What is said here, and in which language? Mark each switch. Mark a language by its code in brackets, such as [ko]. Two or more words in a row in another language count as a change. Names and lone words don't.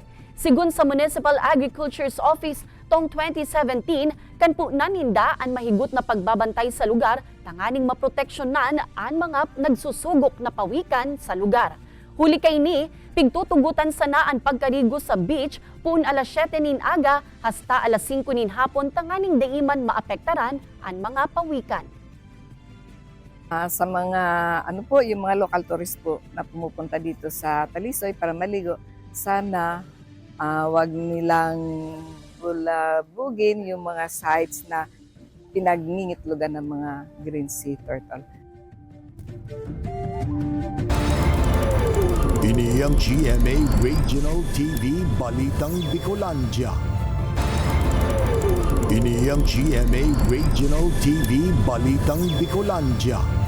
[bik] Sigun sa Municipal Agriculture's Office, tong 2017, kan po naninda ang mahigot na pagbabantay sa lugar, tanganing maproteksyonan ang mga nagsusugok na pawikan sa lugar. Huli kay ni, pigtutugutan sana ang pagkarigo sa beach pun alas 7 nin aga hasta alas 5 nin hapon tanganing daiman maapektaran ang mga pawikan. [tl] Sa mga yung mga [en] local tourists [tl] po na pumupunta dito sa Talisoy para maligo, sana wag nilang bulabugin yung mga sites na pinagngingitlogan ng mga [en] green sea turtle. [bik] Ini ang GMA Regional TV Balitang Bicolandia. Ini ang GMA Regional TV Balitang Bicolandia.